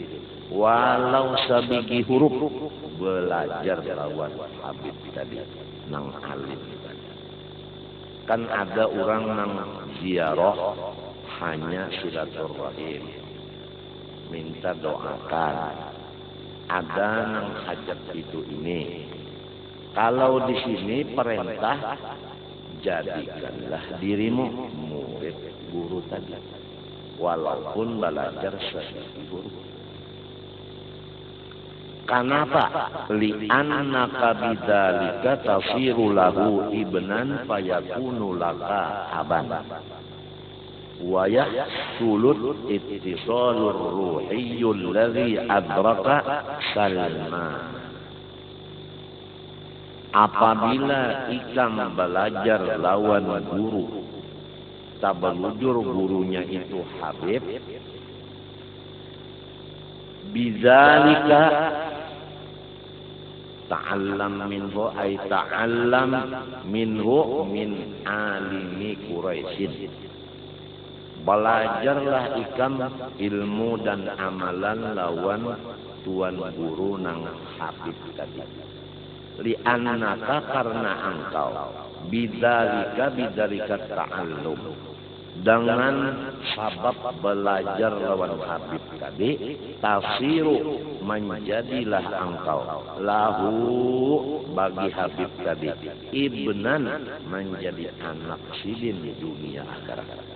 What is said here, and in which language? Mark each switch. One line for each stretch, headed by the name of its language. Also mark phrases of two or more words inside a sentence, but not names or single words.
Banjar: Walau sabigi huruf, belajar lawan Habib tadi, nang alim tadi. Kan ada orang nang ziarah hanya silaturahim, minta doakan. Ada nang hajat itu ini. Kalau di sini perintah, jadikanlah dirimu murid guru tadi, walaupun belajar sesama guru. Kenapa?
Arabic: لأنك بذلك تصير له ابنا فيكون لك أبا. ويحصل الاتصال الروحي الذي أدرك سلمان.
Banjar: apabila ikam belajar lawan guru, tabelujur gurunya itu Habib,
Arabic: بذلك تعلم منه أي تعلم منه من عالم قريش.
Banjar: Belajarlah ikam ilmu dan amalan lawan tuan guru nang Habib tadi. Li'annaka karena engkau
Arabic: بذلك التعلم,
Banjar: dengan sabab belajar lawan Habib tadi, tafsiru menjadilah engkau lahu bagi Habib tadi ibnan menjadi anak sidin di dunia akhirat.